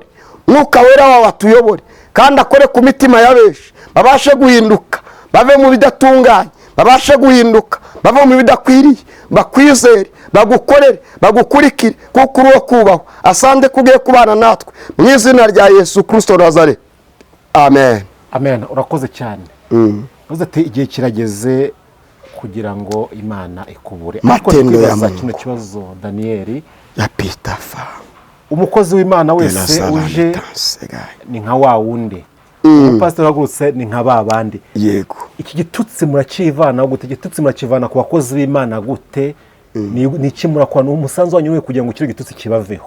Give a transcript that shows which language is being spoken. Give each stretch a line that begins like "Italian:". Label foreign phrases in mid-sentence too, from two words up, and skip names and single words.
Kinyarwanda: Mwuka wera wawe atuyobore, kandi akore ku mitima y'abenshi, babashe guhinduka, bave mu bidatunganye, babashe guhinduka, bave mu bidakwiriye, bakwizere, bagukorere, bagukurikire, kuko uri uwo kubahwa. Asante kugiye kubana natwe mu izina rya Yesu Kristo Nazareti. Amen. Amen. Urakoze cyane. Uvuze ati igihe kirageze kugira ngo Imana ikubure.
Swahili: Matendo ya Mungu.
Kinyarwanda: Kino kibazo Daniel
Swahili: yapita fa.
Kinyarwanda: Umukozi w'Imana wese uje ni nka wa wundi. Umupastor wagurutse ni nka babandi. Yego. Iki gitutsi murakivana gute? Igitutsi murakivana ku bakozi b'Imana gute? Ni iki murakwana umusanzu wanyu we kugira ngo kiri gitutsi kibaveho?